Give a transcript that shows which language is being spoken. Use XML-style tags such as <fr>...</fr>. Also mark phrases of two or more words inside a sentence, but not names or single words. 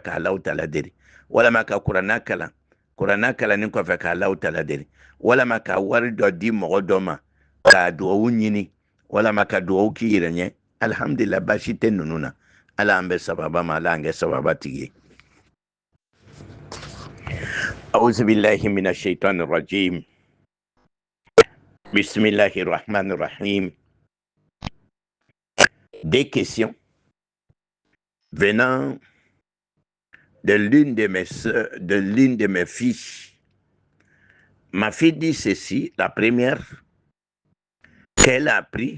<bm>ka Alahu Taala deli walama ka kuranna kalanni kɔfɛ ka Alahu Taala deli walama ka wari dɔ di mɔgɔ dɔ ma ka duwawu ɲini walama ka duwawu k'i yɛrɛ ɲɛ alhamdulillah baasi tɛ ninnu na ala an bɛ sababa ma ala an kɛ sababa tigi ye</bm> <ar>أعوذ بالله من الشيطان الرجيم بسم الله الرحمن الرحيم.</ar> <fr>Des questions venant de l'une de mes filles. Ma fille dit ceci, la première, qu'elle a appris.</fr>